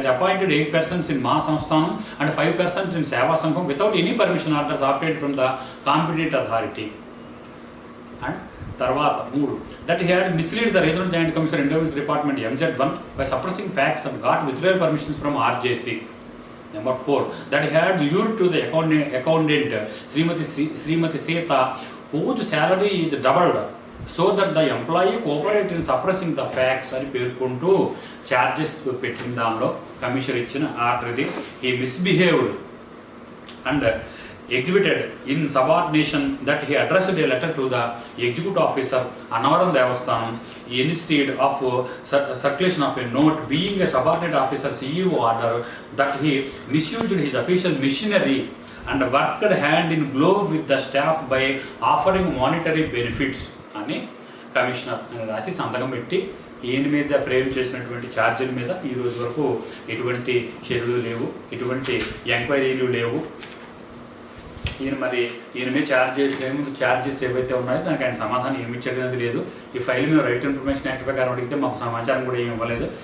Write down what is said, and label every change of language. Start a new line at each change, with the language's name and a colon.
English: Has appointed 8% in Mahasamsthanam and 5% in Seva Sangham without any permission orders obtained from the competent authority. And
Telugu: తర్వాత
English: 3 that he had mislead the regional joint commissioner endowments department MZ1 by suppressing facts and got withdrawal permissions from RJC. Number 4 that he had lured to the accountant Srimati Sita whose salary is doubled so that the employee cooperated in suppressing the facts
Telugu: అని పేర్కొంటూ charges పెట్టిన దానిలో commissioner ఇచ్చిన order ఇది.
English: he misbehaved and exhibited insubordination that he addressed a letter to the executive officer Annavaram Devasthanam instead of circulation of a note being a subordinate officer CEO order that he misused his official machinery and worked hand in glove with the staff by offering monetary benefits
Telugu: అని commissioner అని రాసి సంతకం పెట్టి ఈయన మీద frame చేసినటువంటి ఛార్జీల మీద ఈ రోజు వరకు ఎటువంటి చర్యలు లేవు, ఎటువంటి ఎంక్వైరీలు లేవు. ఈయన మీద ఛార్జెస్ ఏవైతే ఉన్నాయో దానికి ఆయన సమాధానం ఏమి ఇచ్చేది లేదు. ఈ ఫైల్ మేము రైట్ ఇన్ఫర్మేషన్ యాక్ట్ ప్రకారం అడిగితే మాకు సమాచారం కూడా ఏమి ఇవ్వలేదు.